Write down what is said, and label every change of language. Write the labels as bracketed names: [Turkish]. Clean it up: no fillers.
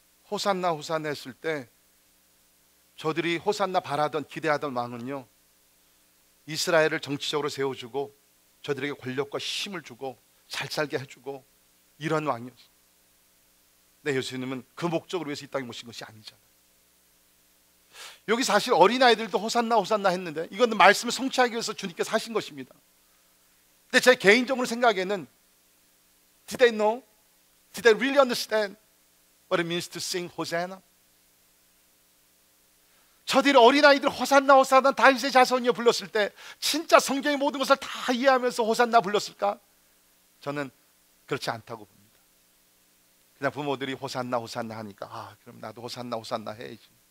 [Korean] 호산나 호산나 했을 때 저들이 호산나 바라던, 기대하던 왕은요 이스라엘을 정치적으로 세워주고 저들에게 권력과 힘을 주고 잘 살게 해주고 이런 왕이었어요. 근데 예수님은 그 목적을 위해서 이 땅에 모신 것이 아니잖아요. 여기 사실 어린아이들도 호산나 호산나 했는데 이건 말씀을 성취하기 위해서 주님께서 하신 것입니다. 근데 제 개인적으로 생각에는 [English] Did they know? Did they really understand what it means to sing Hosanna? [Korean] 저들이 어린아이들 호산나 호산나 다윗의 자손이여 불렀을 때 진짜 성경의 모든 것을 다 이해하면서 호산나 불렀을까? 저는 그렇지 않다고 봅니다. 그냥 부모들이 호산나 호산나 하니까 그럼 나도 호산나 호산나 해야지.